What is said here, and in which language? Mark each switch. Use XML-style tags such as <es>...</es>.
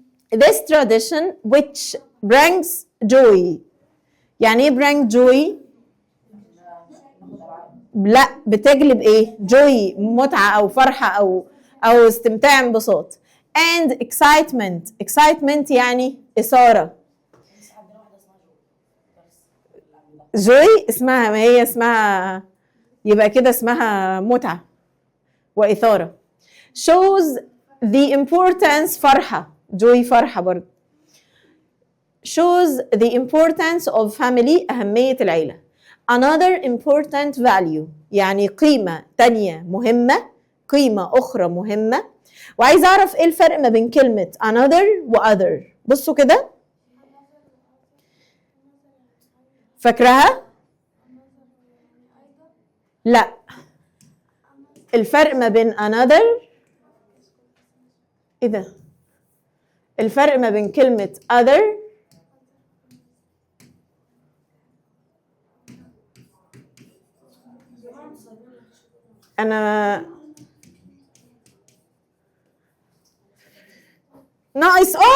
<en>This tradition which brings joy.</en> <ar>يعني ايه bring joy؟ لا، بتجلب ايه؟ joy، متعة او فرحة او استمتاع، انبساط.</ar> <en>and excitement</en> <ar>يعني إثارة. joy اسمها، ما هي اسمها يبقى كده اسمها متعة وإثارة.</ar> <en>shows the importance،</en> <ar>فرحة، joy فرحة برضه.</ar> <en>shows the importance of family</en> <ar>أهمية العيلة.</ar> <en>Another important value</en> <ar>يعني قيمة تانية مهمة، قيمة أخرى مهمة. وعايز أعرف إيه الفرق ما بين كلمة another و other. بصوا كده، فاكراها؟ لا، الفرق ما بين another، إيه ده؟ الفرق ما بين كلمة other أنا ناقص</ar>